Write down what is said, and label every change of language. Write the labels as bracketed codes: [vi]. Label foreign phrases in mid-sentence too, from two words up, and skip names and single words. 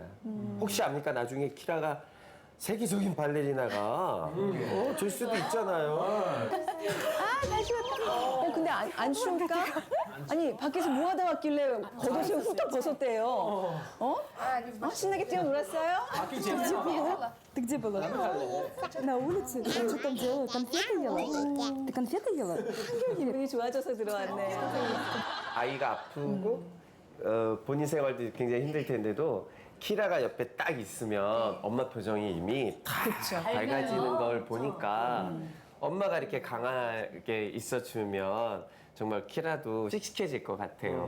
[ko] 혹시 압니까? 나중에 키라가 세계적인 발레리나가 될 수도 있잖아요. 근데 안 추울까? 아니 밖에서 뭐 하다 왔길래 겉옷을 훌쩍 벗었대요. 신나게 뛰어놀았어요? [ru] Ты где была? На улице? Ты что там делала? Конфеты ела? Ты конфеты ела? [ko] 기분이 좋아져서 들어왔네. 아이가 아프고 본인 생활도 굉장히 힘들 텐데도 키라가 옆에 딱 있으면 엄마 표정이 이미 다 밝아지는 걸 보니까 엄마가 이렇게 강하게 있어주면 정말 키라도 씩씩해질 것 같아요.